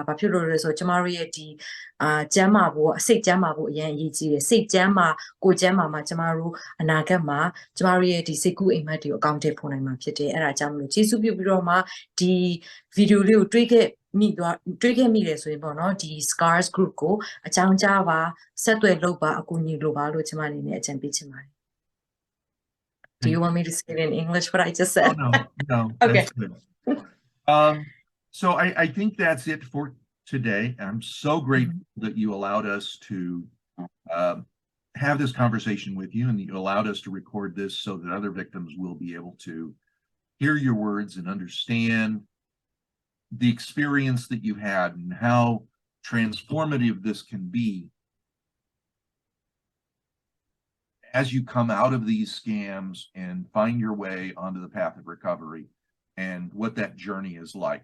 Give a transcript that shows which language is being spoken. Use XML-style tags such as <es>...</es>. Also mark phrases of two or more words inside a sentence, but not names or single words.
<my>ဘာဖြစ်လို့လဲဆိုတော့ကျမတို့ရဲ့ဒီကျမ်းမာဖို့စိတ်ကျမ်းမာဖို့အရင်အရေးကြီးတယ်စိတ်ကျမ်းမာကိုယ်ကျမ်းမာမှာကျမတို့အနာဂတ်မှာကျမတို့ရဲ့ဒီစိတ်ကူးအိမ်မက်တွေကိုအကောင့်ထဲပေါ်နိုင်မှာဖြစ်တယ်အဲ့ဒါကြောင့်မလို့ကျေးဇူးပြုပြီးတော့မှဒီဗီဒီယိုလေးကိုတွေးခဲ့မိတယ်ဆိုရင်ပေါ့နော်ဒီ SCARS group ကိုအကြောင်းကြားပါဆက်သွယ်လုပ်ပါအကူအညီလိုပါလို့ကျမအနေနဲ့အကြံပေးချင်ပါတယ်</my> <en>Do you want me to say it in English what I just said? Oh, no, Okay. that's good. So I think that's it for today. I'm so grateful that you allowed us to have this conversation with you, and that you allowed us to record this so that other victims will be able to hear your words and understand the experience that you had and how transformative this can be as you come out of these scams and find your way onto the path of recovery, and what that journey is like.</en>